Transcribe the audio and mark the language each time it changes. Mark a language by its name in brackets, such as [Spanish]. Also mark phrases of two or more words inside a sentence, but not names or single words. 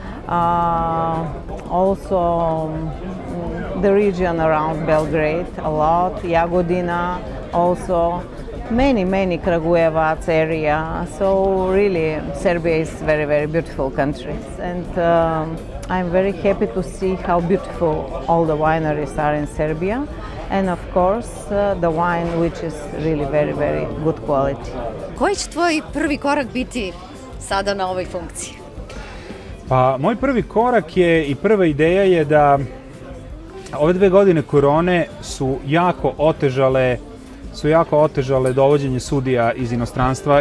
[English] Also the region around Belgrade a lot, Jagodina, also many Kragujevac area. So really Serbia is very, very beautiful country. And I'm very happy to see how beautiful all the wineries are in Serbia. And of course the wine which is really very, very good quality. [Serbian] Koji će tvoj prvi korak biti sada na ovoj funkciji? Pa, moj prvi korak je i prva ideja je da ove 2 godine korone su jako otežale dovođenje sudija iz inostranstva.